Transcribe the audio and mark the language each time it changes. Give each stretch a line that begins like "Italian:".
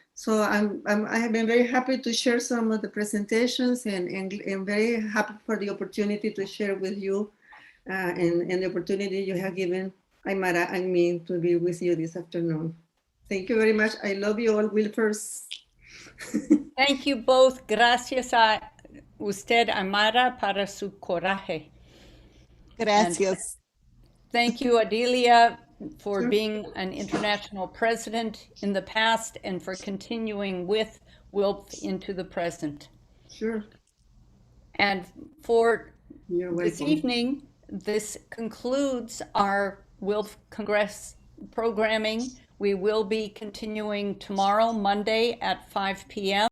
English: So I have been very happy to share some of the presentations, and very happy for the opportunity to share with you and the opportunity you have given Aimará and me to be with you this afternoon. Thank you very much. I love you all, WILPFers. Thank you both.
Spanish: Gracias a usted, Aimará, para su coraje. Gracias.
English: And thank you, Adilia, for being an international president in the past, and for continuing with WILPF into the present. Sure. And for this evening, this concludes our WILPF Congress programming. We will be continuing tomorrow, Monday at 5 p.m.